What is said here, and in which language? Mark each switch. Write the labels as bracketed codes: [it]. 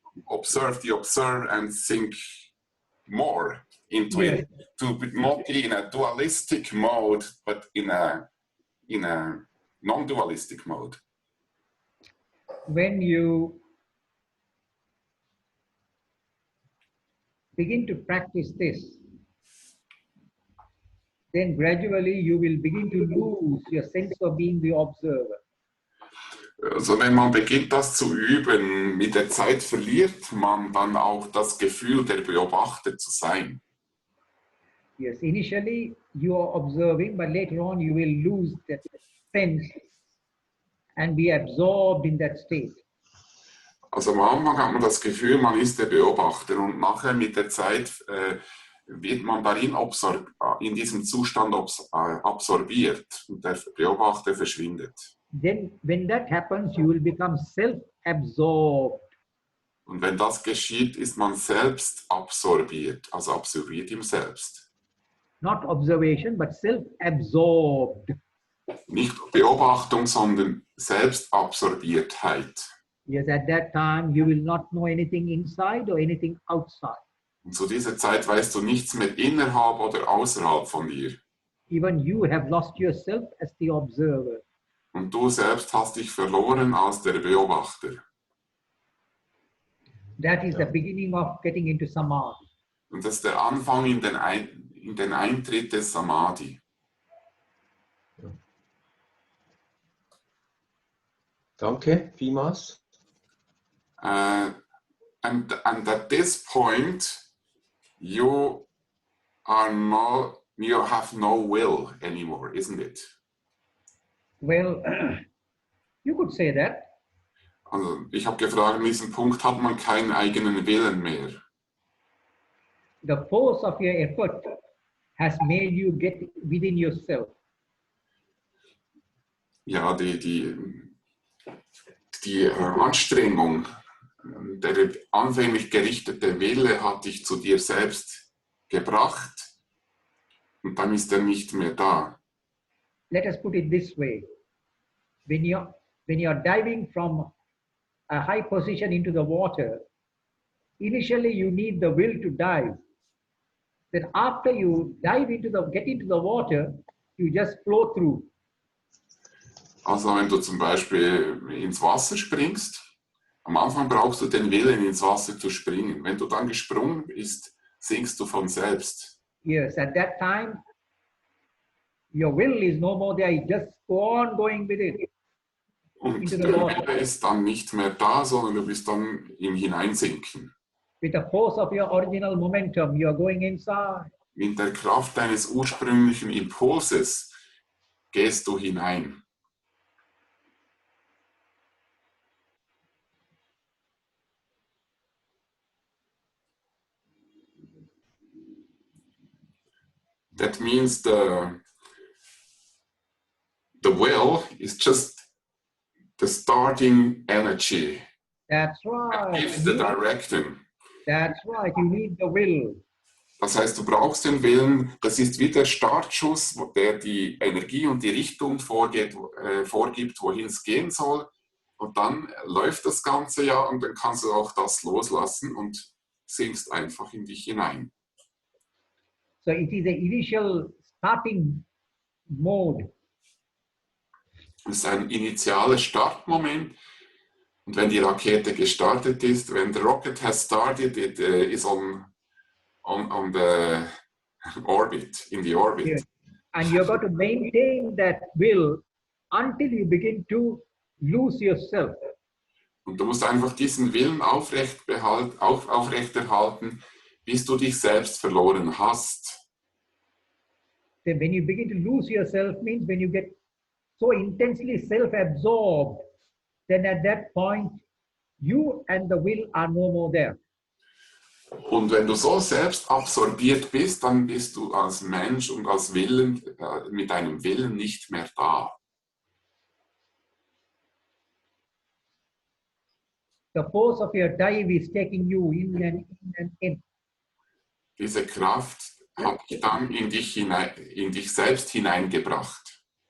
[en] observe the observer and think more into it, to not be in a dualistic mode, but in a non-dualistic mode? When you begin to practice this, then gradually you will begin to lose your sense of being the observer. [de] Also wenn man beginnt, das zu üben, mit der Zeit verliert man dann auch das Gefühl, der Beobachter zu sein. [en] Yes, initially you are observing, but later on you will lose that sense and be absorbed in that state. [de] Also am Anfang hat man das Gefühl, man ist der Beobachter und nachher mit der Zeit wird man darin in diesem Zustand absorbiert und der Beobachter verschwindet. [en] Then when that happens, you will become self-absorbed. [de] Und wenn das geschieht, ist man selbst absorbiert, also absorbiert im Selbst. [en] Not observation, but self-absorbed. [de] Nicht Beobachtung, sondern Selbstabsorbiertheit. [en] Yes, at that time you will not know anything inside or anything outside. [de] Und zu dieser Zeit weißt du nichts mehr innerhalb oder außerhalb von dir. [en] Even you have lost yourself as the observer. [de] Und du selbst hast dich verloren als der Beobachter. [en] That is the beginning of getting into samadhi. [de] Und das ist der Anfang in den Eintritt des Samadhi. Danke, vielmals. [en] And at this point, you have no will anymore, isn't it? Well, you could say that. [de] Also ich habe gefragt, an diesem Punkt hat man keinen eigenen Willen mehr. [en] The force of your effort has made you get within yourself. [de] Ja, die Anstrengung, der anfänglich gerichtete Wille hat dich zu dir selbst gebracht und dann ist er nicht mehr da. [en] Let us put it this way. When you're diving from a high position into the water, initially you need the will to dive. Then after you get into the water, you just flow through. [de] Also wenn du zum Beispiel ins Wasser springst, am Anfang brauchst du den Willen, ins Wasser zu springen. Wenn du dann gesprungen bist, sinkst du von selbst. [en] Yes, at that time, your will is no more there. You just go on going with it. [de] Und der Wille ist dann nicht mehr da, sondern du bist dann im Hineinsinken. [en] With the force of your original momentum, you are going inside. [de] Mit der Kraft deines ursprünglichen Impulses gehst du hinein. [en] That means the will is just the starting energy. That's right. Gives the direction. That's right. You need the will. [de] Das heißt, du brauchst den Willen. Das ist wie der Startschuss, der die Energie und die Richtung vorgibt, wohin es gehen soll. Und dann läuft das Ganze ja und dann kannst du auch das loslassen und sinkst einfach in dich hinein. [en] So it is the initial starting mode. [de] Das ist ein initiales Startmoment. Und wenn die Rakete gestartet ist, [en] when the rocket has started, it is on the orbit, in the orbit. Yes. And you've got to maintain that will until you begin to lose yourself. [de] Und du musst einfach diesen Willen aufrechterhalten, bis du dich selbst verloren hast. [en] Then when you begin to lose yourself means when you get so intensely self-absorbed, then at that point, you and the will are no more there. [de] Und wenn du so selbst absorbiert bist, dann bist du als Mensch und als Willen, mit deinem Willen nicht mehr da. [en] The force of your dive is taking you in and in and in. [de] Diese Kraft hat dich dann in dich selbst hineingebracht.